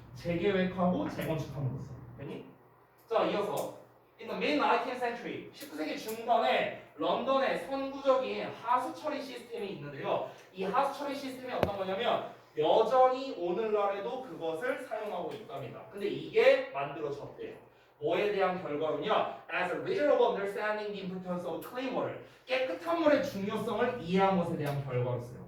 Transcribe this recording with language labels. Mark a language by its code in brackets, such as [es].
[ko] 재계획하고 재건축함으로써. 됐니? 자, 이어서 [en] In the mid-19th century, [ko] 19세기 중반에 런던에 선구적인 하수 처리 시스템이 있는데요. 이 하수 처리 시스템이 어떤 거냐면 여전히 오늘날에도 그것을 사용하고 있답니다. 근데 이게 만들어졌대요. 뭐에 대한 결과로냐? [en] As a result of understanding the importance of clean water. [ko] 깨끗한 물의 중요성을 이해한 것에 대한 결과로서요.